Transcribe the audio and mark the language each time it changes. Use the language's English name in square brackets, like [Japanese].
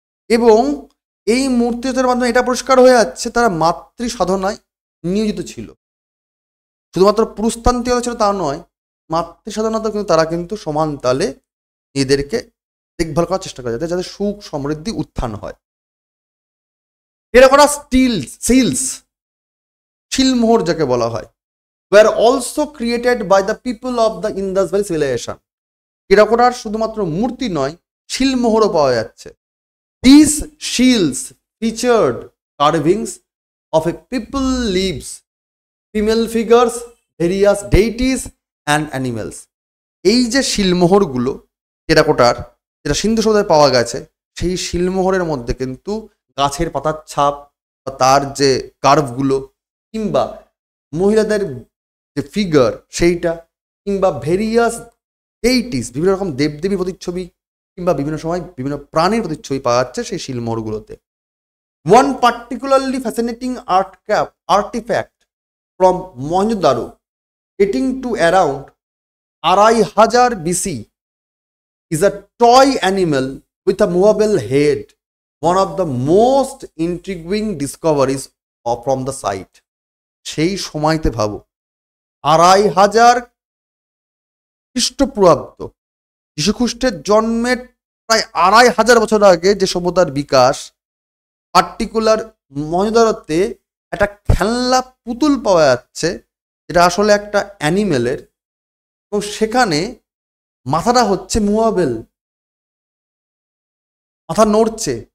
[Bangla] এবং এই মূর্তিদের মাধ্যমে এটা পরিষ্কার হয়ে যাচ্ছে তারা মাতৃ সাধনায় নিয়োজিত ছিল। শুধুমাত্র পুরুষতান্ত্রিকতা ছিল তা নয়, মাতৃ সাধনাতেও কিন্তু তারা কিন্তু সমান তালে নিজেদেরকে দেখভাল করার চেষ্টা করে, যাতে সুখ সমৃদ্ধি উত্থান হয়। [English] terracotta seals, [Bangla] শিলমোহর যাকে বলা হয়, [English] were also created by the people of the Indus Valley civilization. [Bangla] টেরাকোটার শুধুমাত্র মূর্তি নয়, শিলমোহরও পাওয়া যাচ্ছে। [English] These shields featured carvings of a people leaves, female figures, various deities and animals. [Bangla] এই যে শিলমোহরগুলো টেরাকোটার যেটা সিন্ধু সভ্যতায় পাওয়া গেছে, সেই শিলমোহরের মধ্যে কিন্তু গাছের পাতার ছাপ বা তার যে কার্ভগুলো, কিংবা মহিলাদের যে ফিগার সেইটা, কিংবা [English] various deities [Bangla] বিভিন্ন রকম দেবদেবী প্রতিচ্ছবি, কিংবা বিভিন্ন সময় বিভিন্ন প্রাণীর প্রতিচ্ছবি পাওয়া যাচ্ছে সেই শিলমোহরগুলোতে। [English] One particularly fascinating artefact from Mohenjodaro dating to around 2500 BC is a toy animal with a movable head, one of the most intriguing discoveries from the site. [Bangla] সেই সময়তে ভাবো 2500 খ্রিস্টপূর্বাব্দ, যীশুখ্রিস্টের জন্মের প্রায় 2500 বছর আগে যে সভ্যতার বিকাশ, পার্টিকুলার মহেঞ্জোদারোতে একটা খেলনা পুতুল পাওয়া যাচ্ছে, এটা আসলে একটা অ্যানিমেলের, এবং সেখানে মাথাটা হচ্ছে মুভেবল, মাথা নড়ছে।